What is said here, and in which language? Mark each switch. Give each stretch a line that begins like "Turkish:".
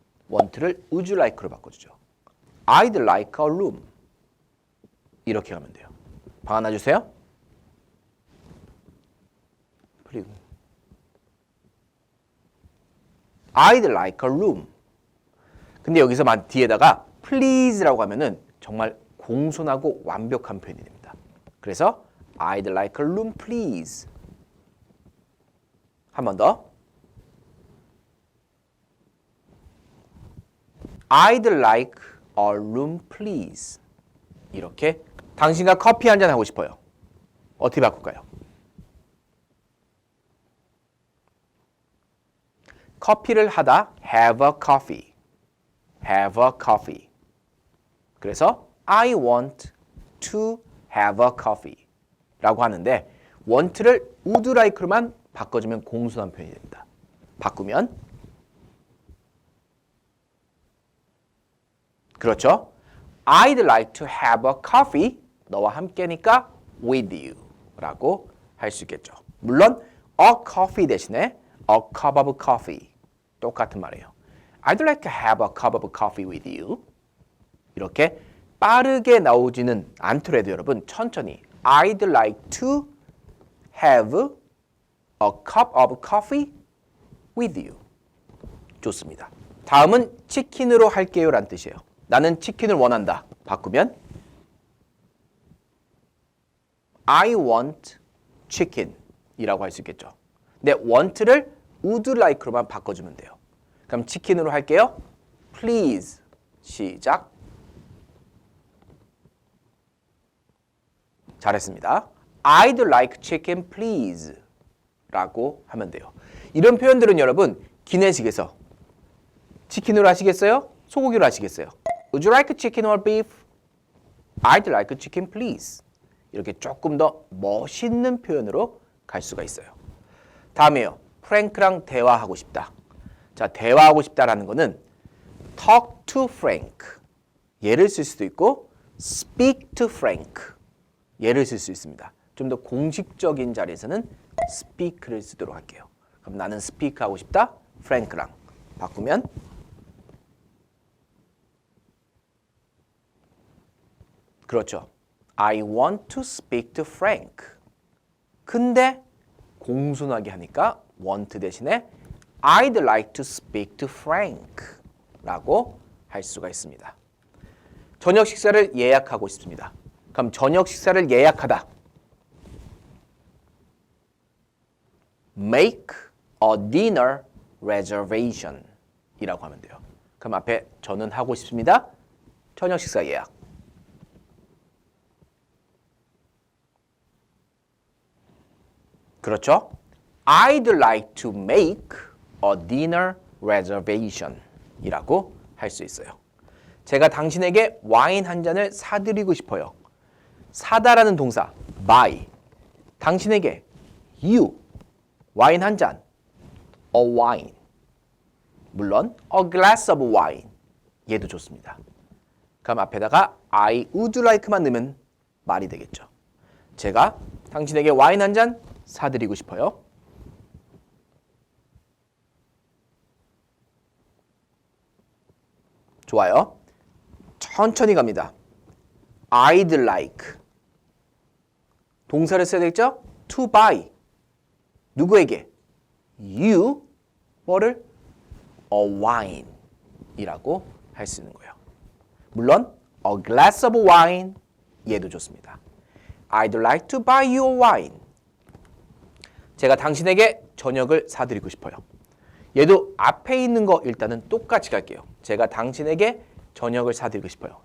Korean: want를 would you like로 바꿔주죠.
English: I'd like a room.
Korean: 이렇게 하면 돼요. 방 하나 주세요. 그리고
English: I'd like a room.
Korean: 근데 여기서 뒤에다가 please라고 하면은 정말 공손하고 완벽한 표현이 됩니다.
English: 그래서 I'd like a room, please.
Korean: 한 번 더.
English: I'd like a room, please.
Korean: 이렇게 당신과 커피 한잔 하고 싶어요. 어떻게 바꿀까요? 커피를 하다
English: have a coffee. have a coffee.
Korean: 그래서
English: I want to have a coffee
Korean: 라고 하는데 want를 would like로만 바꿔주면 공손한 표현이 됩니다. 바꾸면 그렇죠?
English: I'd like to have a coffee
Korean: 너와 함께니까
English: with you
Korean: 라고 할 수 있겠죠. 물론
English: a coffee
Korean: 대신에
English: a cup of coffee
Korean: 똑같은 말이에요.
English: I'd like to have a cup of coffee with you.
Korean: 이렇게 빠르게 나오지는 않더라도 여러분 천천히
English: I'd like to have a cup of coffee with you.
Korean: 좋습니다. 다음은 치킨으로 할게요 라는 뜻이에요. 나는 치킨을 원한다. 바꾸면
English: I want chicken
Korean: 이라고 할 수 있겠죠. 근데 want를 would like로만 바꿔주면 돼요. 그럼 치킨으로 할게요.
English: Please.
Korean: 시작. 잘했습니다.
English: I'd like chicken please
Korean: 라고 하면 돼요. 이런 표현들은 여러분 기내식에서 치킨으로 하시겠어요? 소고기로 하시겠어요?
English: Would you like chicken or beef? I'd like chicken please.
Korean: 이렇게 조금 더 멋있는 표현으로 갈 수가 있어요. 다음에요. 프랭크랑 대화하고 싶다. 자, 대화하고 싶다라는 거는 talk to Frank. 얘를 쓸 수도 있고 speak to Frank. 얘를 쓸 수 있습니다. 좀 더 공식적인 자리에서는 speak를 쓰도록 할게요. 그럼 나는 speak 하고 싶다. Frank랑 바꾸면 그렇죠.
English: I want to speak to Frank.
Korean: 근데 공손하게 하니까
English: want
Korean: 대신에
English: I'd like to speak to Frank
Korean: 라고 할 수가 있습니다. 저녁 식사를 예약하고 싶습니다. 그럼 저녁 식사를 예약하다.
English: Make a dinner reservation
Korean: 이라고 하면 돼요. 그럼 앞에 저는 하고 싶습니다. 저녁 식사 예약. 그렇죠?
English: I'd like to make a dinner reservation
Korean: 이라고 할 수 있어요. 제가 당신에게 와인 한 잔을 사드리고 싶어요. 사다라는 동사 buy. 당신에게 you 와인 한 잔 a wine. 물론
English: a glass of wine
Korean: 얘도 좋습니다. 그럼 앞에다가 I would like만 넣으면 말이 되겠죠. 제가 당신에게 와인 한 잔 사드리고 싶어요. 좋아요. 천천히 갑니다.
English: I'd like.
Korean: 동사를 써야 되겠죠?
English: To buy.
Korean: 누구에게?
English: You.
Korean: 뭐를?
English: A wine.
Korean: 이라고 할 수 있는 거예요.
English: 물론 a glass of wine.
Korean: 얘도 좋습니다.
English: I'd like to buy you a wine.
Korean: 제가 당신에게 저녁을 사드리고 싶어요. 얘도 앞에 있는 거 일단은 똑같이 갈게요. 제가 당신에게 저녁을 사드리고 싶어요.